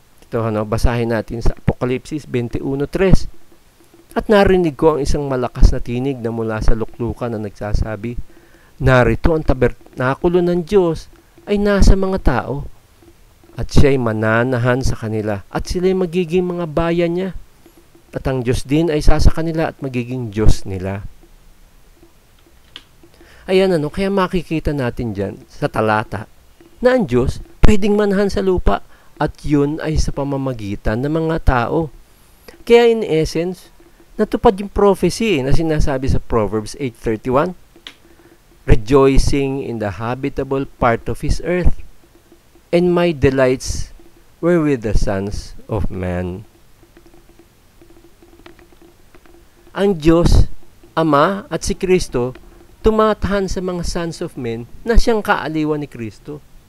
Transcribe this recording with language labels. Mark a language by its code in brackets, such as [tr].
[tl] Ito, basahin natin sa Apokalipsis 21:3. At narinig ko ang isang malakas na tinig na mula sa luklukan na nagsasabi, narito ang tabernakulo ng Diyos ay nasa mga tao, at siya'y mananahan sa kanila, at sila'y magiging mga bayan niya, at ang Diyos din ay sa kanila at magiging Diyos nila. Ayan kaya makikita natin dyan sa talata na ang Diyos pwedeng manahan sa lupa, at yun ay sa pamamagitan ng mga tao. [en] Kaya in essence, [tl] natupad yung prophecy na sinasabi sa [en] Proverbs 8:31, rejoicing in the habitable part of His earth, and my delights were with the sons of man. [tl] Ang Diyos, Ama at si Kristo, tumatahan sa mga sons of men na siyang kaaliwan ni Kristo.